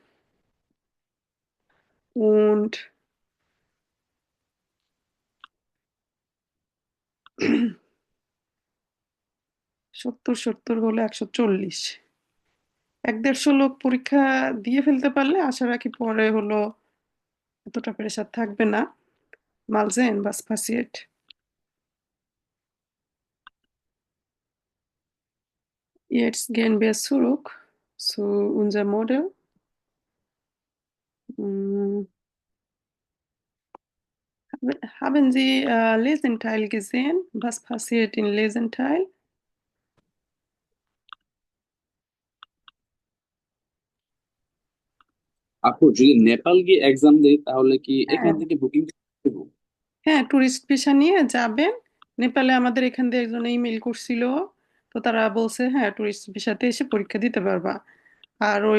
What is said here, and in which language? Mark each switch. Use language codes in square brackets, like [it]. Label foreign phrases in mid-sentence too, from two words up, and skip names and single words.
[bn] und 70-70 হলে 140, 150 লোক পরীক্ষা দিয়ে ফেলতে পারলে আশা রাখি পরে হলো এতটা প্রেশার থাকবে না। [de] Mal sehen, was passiert. Jetzt gehen wir zurück zu unserem Modell. Hm, haben Sie Lesenteil gesehen? Was passiert in Lesenteil? [bn] আপু যদি নেপাল গিয়ে এক্সাম দেই তাহলে কি এখান হ্যাঁ, থেকে বুকিং দেবো? হ্যাঁ ট্যুরিস্ট ভিসা নিয়ে যাবেন। নেপালে আমাদের এখান থেকে একজন ইমেল করছিল, তো তারা বলছে হ্যাঁ ট্যুরিস্ট ভিসাতে এসে পরীক্ষা দিতে পারবা।